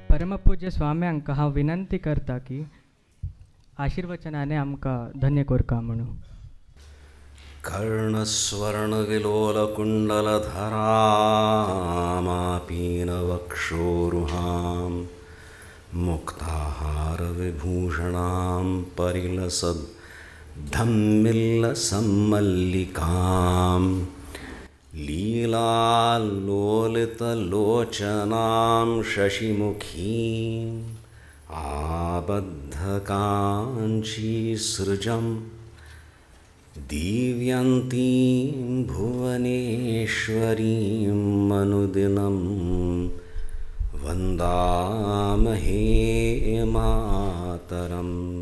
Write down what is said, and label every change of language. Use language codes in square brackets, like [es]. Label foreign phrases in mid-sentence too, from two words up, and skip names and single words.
[kok] परमपूज्य स्वाम्यांक हांव विनंती करता की आशीर्वचनाने आमकां धन्य कोरका म्हणून. [sa] कर्णस्वर्णविलोलकुण्डलधरामापीनवक्षोरुहां मुक्ताहारविभूषणां परिलसद्धम्मिल्लसम्मल्लिकां लीलालोलितलोचनां शशिमुखीम् आबद्धकाञ्चीसृजं दीव्यन्तीं भुवनेश्वरीं अनुदिनं वन्दामहे मातरम्.